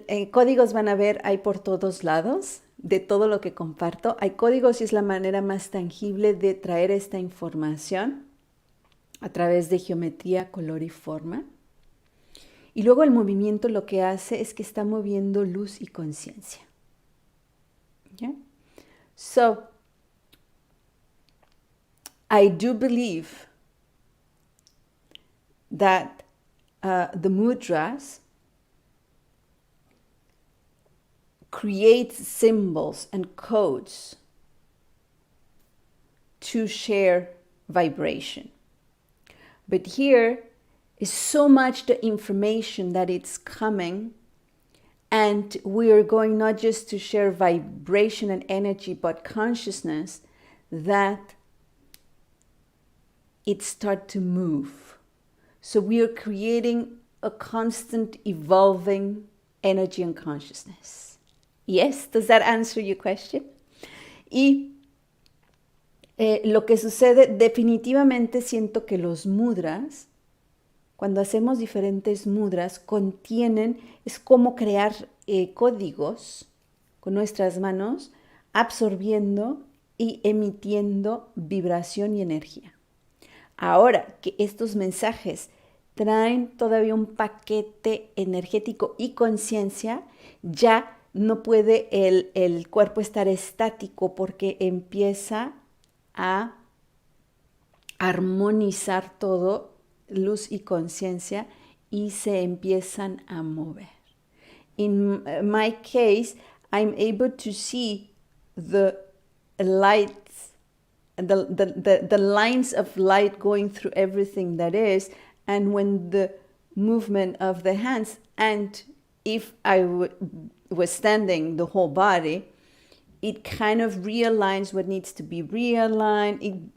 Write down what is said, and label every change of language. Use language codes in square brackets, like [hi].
[es] Códigos van a ver, hay por todos lados, de todo lo que comparto. Hay códigos y es la manera más tangible de traer esta información a través de geometría, color y forma. Y luego el movimiento lo que hace es que está moviendo luz y conciencia. [en] Yeah? So, I do believe that the mudras create symbols and codes to share vibration. But here is so much the information that it's coming, and we are going not just to share vibration and energy, but consciousness, that it starts to move. So we are creating a constant evolving energy and consciousness. Yes, does that answer your question? [es] Y lo que sucede, definitivamente siento que los mudras, cuando hacemos diferentes mudras, contienen, es como crear códigos con nuestras manos, absorbiendo y emitiendo vibración y energía. Ahora que estos mensajes traen todavía un paquete energético y conciencia, ya no puede el cuerpo estar estático, porque empieza a armonizar todo, luz y conciencia, y se empiezan a mover. [en] In my case, I'm able to see the lights, the lines of light going through everything that is, and when the movement of the hands, and if I was standing the whole body, it kind of realigns what needs to be realigned.